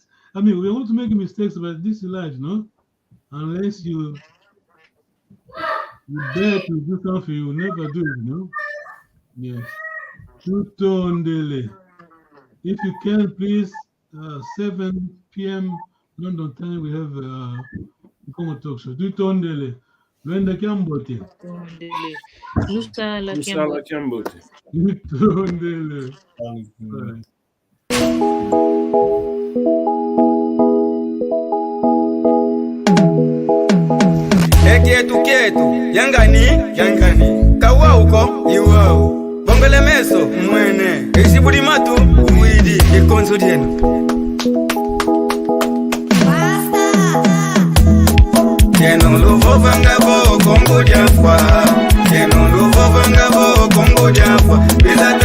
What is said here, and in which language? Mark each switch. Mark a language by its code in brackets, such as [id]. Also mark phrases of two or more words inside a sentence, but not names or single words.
[en] I mean, we want to make mistakes, but this is life, no? Unless you dare to do something, you will never do it, you know? [kg] Yes. Tutondele. [en] If you can, please, 7 p.m. London time, we have Congo talk show. [kg] Tutondele. Luenda Kiambote. Lusala Kiambote. Tutondele. Kietu yangani kawa uko iwao bongole meso mwene isibudi matu uwidi ikonzo dienu Yeno luvo vangabo Congo diafwa Yeno luvo vangabo Congo diafwa